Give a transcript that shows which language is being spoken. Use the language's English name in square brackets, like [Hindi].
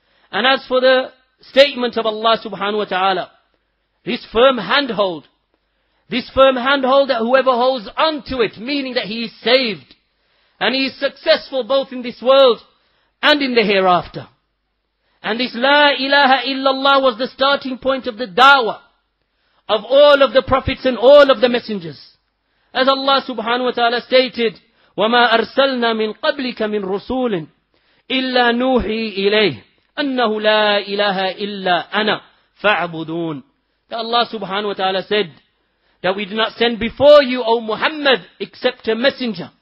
[English] And as for the statement of Allah subhanahu wa ta'ala, this firm handhold that whoever holds on to it, meaning that he is saved, and he is successful both in this world and in the hereafter. And this La ilaha illallah was the starting point of the da'wah of all of the prophets and all of the messengers. As Allah subhanahu wa ta'ala stated, [Arabic] وَمَا أَرْسَلْنَا مِنْ قَبْلِكَ مِنْ رُسُولٍ إِلَّا نُوحِي إِلَيْهِ أَنَّهُ لَا إِلَهَ إِلَّا أَنَا فَاعْبُدُونَ. [English] That Allah subhanahu wa ta'ala said that we did not send before you, O Muhammad, except a messenger.